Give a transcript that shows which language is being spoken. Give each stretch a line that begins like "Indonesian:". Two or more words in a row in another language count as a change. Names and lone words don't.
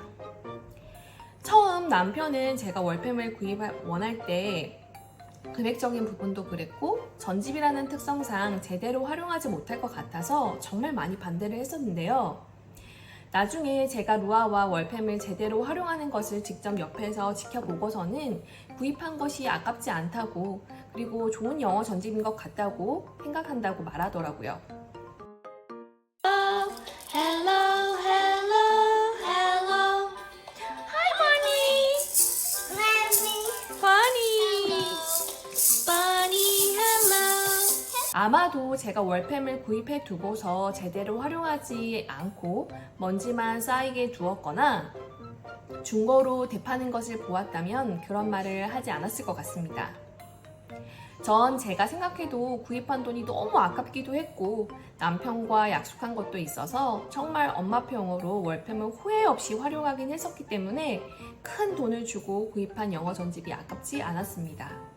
Korean: 처음 남편은 제가 월팸을 원할 때 금액적인 부분도 그랬고 전집이라는 특성상 제대로 활용하지 못할 것 같아서 정말 많이 반대를 했었는데요. 나중에 제가 루아와 월팸을 제대로 활용하는 것을 직접 옆에서 지켜보고서는 구입한 것이 아깝지 않다고, 그리고 좋은 영어 전집인 것 같다고 생각한다고 말하더라고요.
English: Hello, hello, hello. Hi, Bonnie. Bunny, hello.
Korean: 아마도 제가 월팸을 구입해 두고서 제대로 활용하지 않고 먼지만 쌓이게 두었거나 중고로 되파는 것을 보았다면 그런 말을 하지 않았을 것 같습니다. 전 제가 생각해도 구입한 돈이 너무 아깝기도 했고 남편과 약속한 것도 있어서 정말 엄마표용어로 월팸을 후회 없이 활용하긴 했었기 때문에 큰 돈을 주고 구입한 영어 전집이 아깝지 않았습니다.